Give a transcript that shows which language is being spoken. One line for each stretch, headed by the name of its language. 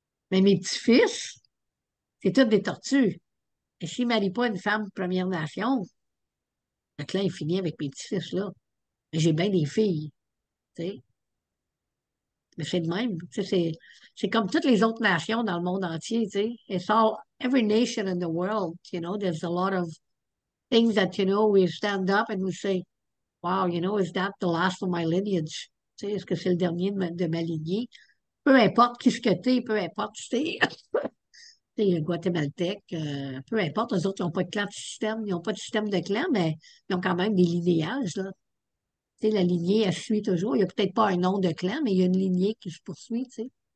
French: Mais mes petits-fils, c'est toutes des tortues. Et s'ils ne marient pas une femme Première Nation, le clan est fini avec mes petits-fils, là. Mais j'ai bien des filles, tu sais. Mais c'est de même. Tu sais, c'est comme toutes les autres nations dans le monde entier, tu sais.
English: It's all, every nation in the world, there's a lot of things that, we stand up and we say, wow, is that the last of my lineage?
French: Tu sais, est-ce que c'est le dernier de ma lignée? Peu importe qui ce que t'es, peu importe, t'es guatémaltèque, peu importe, eux autres, ils n'ont pas de clan de système, ils n'ont pas de système de clan, mais ils ont quand même des linéages, là. Tu sais, la lignée, elle suit toujours. Il n'y a peut-être pas un nom de clan, mais il y a une lignée qui se poursuit, tu sais.